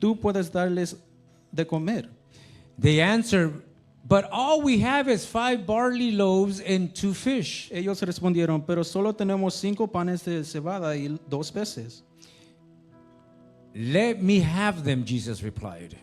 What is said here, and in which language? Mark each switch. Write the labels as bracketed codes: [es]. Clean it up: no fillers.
[es] Tú puedes darles de comer. [en] They answered, "But all we have is 5 barley loaves and 2 fish." [es] Ellos respondieron, pero solo tenemos 5 panes de cebada y 2 peces. [en] "Let me have them," Jesus replied.